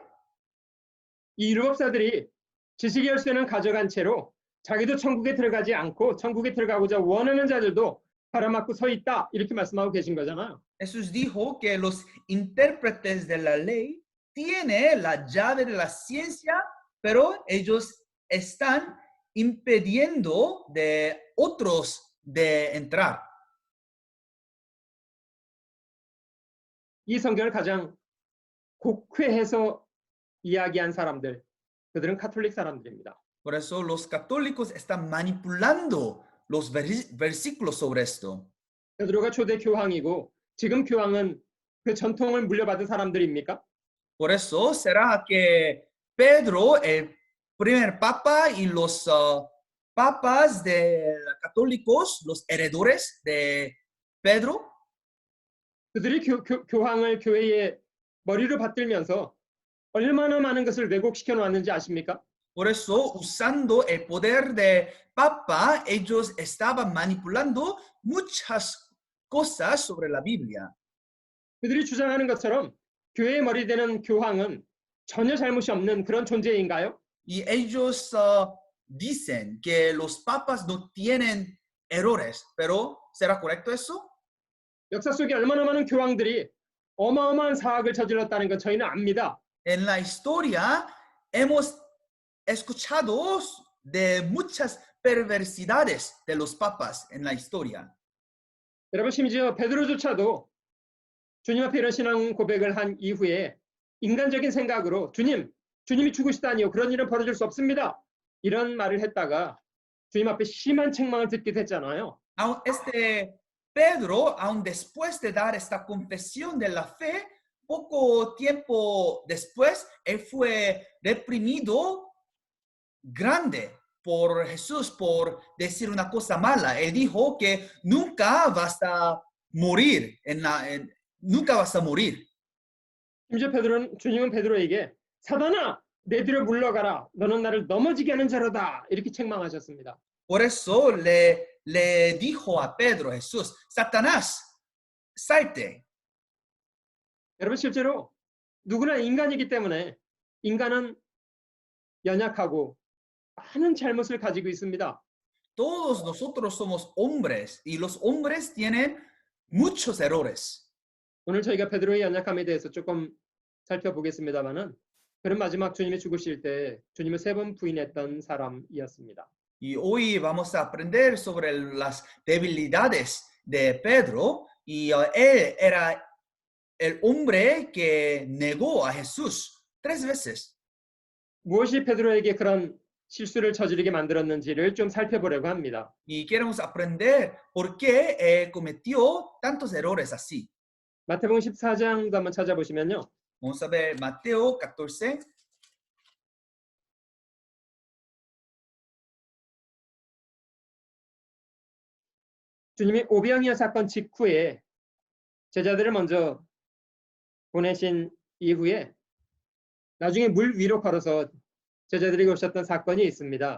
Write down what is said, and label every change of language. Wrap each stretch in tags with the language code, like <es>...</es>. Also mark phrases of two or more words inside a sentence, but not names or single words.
<ko>이 율법사들이 지식의 열쇠는 가져간 채로 자기도 천국에 들어가지 않고 천국에 들어가고자 원하는 자들도 가로막고 서 있다 이렇게 말씀하고 계신 거잖아요.</ko> <es>Jesús dijo que los intérpretes de la ley tienen la llave de la ciencia, pero ellos están impidiendo de otros de entrar.</es> <ko>이 성경을 가장 곡회해서 이야기한 사람들, 그들은 카톨릭 사람들입니다.</ko> <es>Por eso los católicos están manipulando los versículos sobre esto.</es> <ko>베드로가 초대 교황이고 지금 교황은 그 전통을 물려받은 사람들입니까?</ko> <es>Por eso será que Pedro, el primer papa, y los papas de católicos, los heredores de Pedro,</es> <ko>그들이 교황을 교회의 머리로 받들면서 얼마나 많은 것을 왜곡시켜 놓았는지 아십니까?</ko> <es>por eso usando el poder de papa, ellos estaban manipulando muchas cosas sobre la Biblia.</es> <ko>그들이 주장하는 것처럼 교회의 머리 되는 교황은 전혀 잘못이 없는 그런 존재인가요?</ko> <es>Y ellos dicen que los papas no tienen errores, pero ¿será correcto eso?</es> <ko>역사 속에 얼마나 많은 교황들이 어마어마한 사악을 저질렀다는 건 저희는 압니다.</ko> <es>En la historia hemos escuchado de muchas perversidades de los papas en la historia.</es> <ko>여러분 심지어 베드로조차도 주님 앞에 이런 신앙 고백을 한 이후에 인간적인 생각으로 주님이 죽으시다니요. 그런 일은 벌어질 수 없습니다. 이런 말을 했다가 주님 앞에 심한 책망을 듣기도 했잖아요.</ko> <es>Pedro, aun después de dar esta confesión de la fe, poco tiempo después, él fue reprimido grande por Jesús por decir una cosa mala. Él dijo que nunca vas a morir. Nunca vas a morir.</es> <ko>심지어 주님은 베드로에게 사단아 내 뒤로 물러가라. 너는 나를 넘어지게 하는 자로다. 이렇게 책망하셨습니다.</ko> <es>Por eso le dijo a Pedro Jesús, Satanás, salte.</es> <ko>여러분 실제로 누구나 인간이기 때문에 인간은 연약하고 많은 잘못을 가지고 있습니다.</ko> <es>Todos nosotros somos hombres y los hombres tienen muchos errores.</es> <ko>오늘 저희가 베드로의 연약함에 대해서 조금 살펴보겠습니다만은 그런 마지막 주님이 죽으실 때 주님을 3번 부인했던 사람이었습니다.</ko> <es>Y hoy vamos a aprender sobre las debilidades de Pedro y él era el hombre que negó a Jesús 3 veces.</es> <ko>무엇이 베드로에게 그런 실수를 저지르게 만들었는지를 좀 살펴보려고 합니다.</ko> <es>Y queremos aprender por qué él cometió tantos errores así.</es> <ko>마태복음 14장도 한번 찾아보시면요.</ko> <es>Vamos a ver Mateo 14.</es> <ko>주님이 오병이어 사건 직후에 제자들을 먼저 보내신 이후에 나중에 물 위로 걸어서 제자들에게 오셨던 사건이 있습니다.</ko>